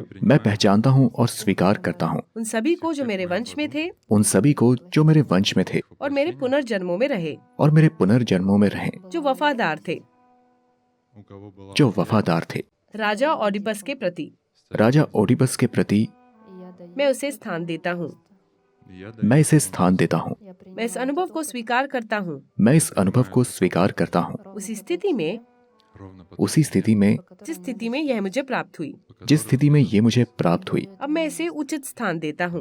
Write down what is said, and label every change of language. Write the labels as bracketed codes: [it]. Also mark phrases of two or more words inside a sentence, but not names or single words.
[hi] मैं पहचानता हूँ और स्वीकार करता हूँ उन सभी को जो मेरे वंश में थे उन सभी को जो मेरे वंश में थे और मेरे पुनर्जन्मों में रहे, और मेरे पुनर्जन्मों में रहें, जो वफादार थे। जो वफादार थे। राजा ऑडिपस के प्रति राजा ओडिपस के प्रति [ru] И я даю [hi] मैं उसे स्थान देता हूँ। मैं इसे स्थान देता हूँ। मैं इस अनुभव को स्वीकार करता हूँ। मैं इस अनुभव को स्वीकार करता हूँ। उसी स्थिति में जिस जिस स्थिति में यह मुझे प्राप्त हुई, स्थिति में ये मुझे प्राप्त हुई, अब मैं इसे उचित स्थान देता हूँ।